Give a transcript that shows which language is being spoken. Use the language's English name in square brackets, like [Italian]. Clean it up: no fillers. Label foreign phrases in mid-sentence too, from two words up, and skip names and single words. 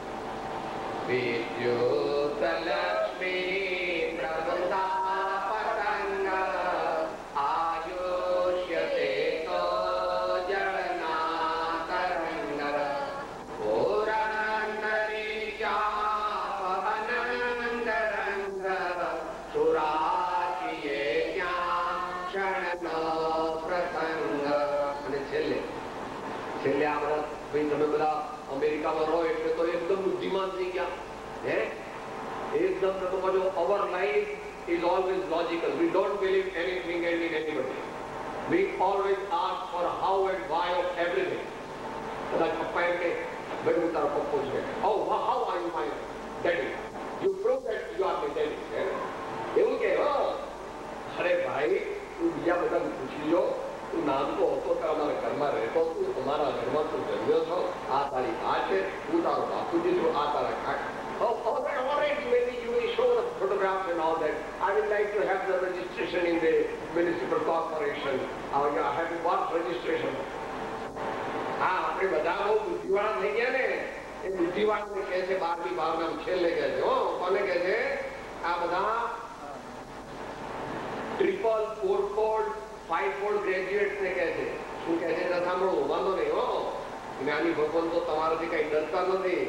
[Gujarati] વિદ્યુત લક્ષ્મી પ્રભુતા પતંગ આયુષ્યતે તો જળના તરંગ પુરંદરી ચાપ અનંત રંગ સુરાશીએ ત્યાં ક્ષણનો પ્રસંગ. અને છેલ્લે આ બધા ભાઈ તમે બધા અમેરિકામાં રહો એટલે તો એકદમ બુદ્ધિમાન થઈ ગયા હે. એકદમ તમે કહો [English] our life is always logical. We don't believe anything and in anybody. We always ask for how and why of everything. [Gujarati] કદાચ પપ્પા એમ કે ભાઈ હું તારો પપ્પો છું. [English] Oh, how are you my daddy? You prove that you are my daddy. [Gujarati] એવું કે અરે ભાઈ તું બીજા બધા પૂછી લો, તું નામ તો હતો કે અમારા ઘરમાં રહેતો, તું તમારા ઘરમાં તું જન્મ્યો છો, આ તારી આ છે, હું તારો બાપુજી છું, આ તારા કાકા. [English] Already maybe you will show the photographs and all that. I would like to have the registration in the municipal corporation. I have what registration? [Gujarati] હા, આપણે બધા બહુ બુદ્ધિવાળા થઈ ગયા ને. એ બુદ્ધિવાળાને કહે છે 12મી ભાવના છેલ્લે કહે છે. કોને કહે છે? આ બધા ટ્રિપલ, ફોરફોલ્ડ, [English] fivefold graduate [Gujarati] ને કહે છે. શું કહે છે? સાંભળો, વાંધો નહીં હો. જ્ઞાની ભગવાન તો તમારાથી કઈ ડરતા નથી.